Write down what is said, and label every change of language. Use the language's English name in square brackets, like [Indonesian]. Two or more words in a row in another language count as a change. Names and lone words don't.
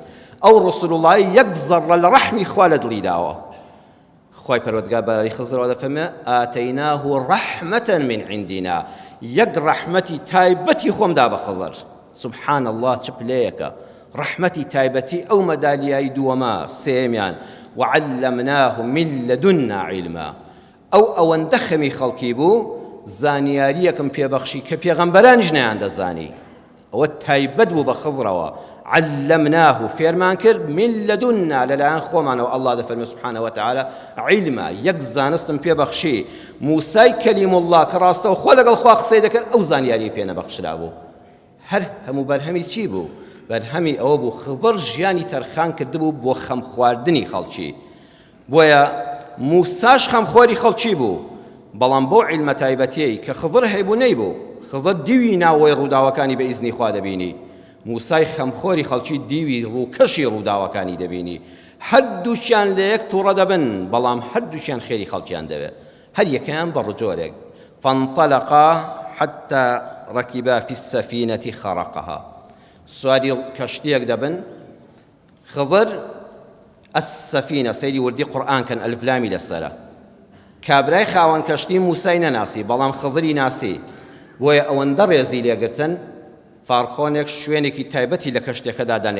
[Central Kurdish] ئەو ڕسوول اللهی یەک زەڕە لە ڕەحمی خوا لە دڵیداوە. خوای پەروەردگار بەرەی خزرەوە دەفەرمێ [Arabic] ئاتەیناه ڕەحمەتەن من عندنا، [Central Kurdish] یەک ڕەحمەتی تایبەتی خۆمدا بە خضر. [Arabic] سبحان الله [Central Kurdish] چ پلەیەکە. ڕەحمەتی تایبەتی ئەو مەدالیای دووەمە. [Arabic] سێمیان وعلمناه من لدنا علما، [Central Kurdish] ئەو ئەوەندە خەمی خەڵکی بوو زانیاریەکم پێبەخشی کە پێغەمبەرانیش نەیان دەزانی. ئەوە تایبەت بوو بە خضرەوە. علمناه فێرمان کرد [Arabic] من لدنا [Central Kurdish] لەلایەن خۆمانەوە. الله دەفەرمێ [Arabic] سبحانه وتعالى علما، [Central Kurdish] یەک زانستم پێبەخشی. موسای کەلیم الله کە ڕاستەوە خۆ لەگەڵ خوا قسەی دەکرد ئەو زانیاری پێ نەبەخشرا بوو. هەر هەموو بەرهەمی چی بوو؟ بەرهەمی ئەوە بوو خضر ژیانی تەرخان کردبوو بۆ خەم خواردنی خەڵکی. بۆیە موساش خەمخۆری خەڵکی بوو، بەڵام بۆ عیلمە تایبەتیەی کە خضر هەیبوو نەیبوو. خضر دیوی ناوەی ڕووداوەکانی بە ئیزنی خوا دەبینی، موسای خەمخۆری خەڵکی دیوی ڕووکەشی ڕووداوەکانی دەبینی. هەردووچیان لە یەک تووڕە دەبن، بەڵام هەردووچیان خێری خەڵکیان دەوێت. هەر یەکەیان بە ڕجۆرێک. [Arabic] فانطلقا حتى ركبا في السفينة خرقها. [Central Kurdish] سواری کەشتیەک دەبن. خضر السفينة سەیری وردی قورئان کەن ئەلفلامی لەسەرە. کابرای خاوەن کەشتی موسای نەناسی، بەڵام خضری ناسی. بۆیە ئەوەندە ڕێزی لێگرتن فارخۆنێک شوێنێکی تایبەتی لە کەشتێکەدا دانێ.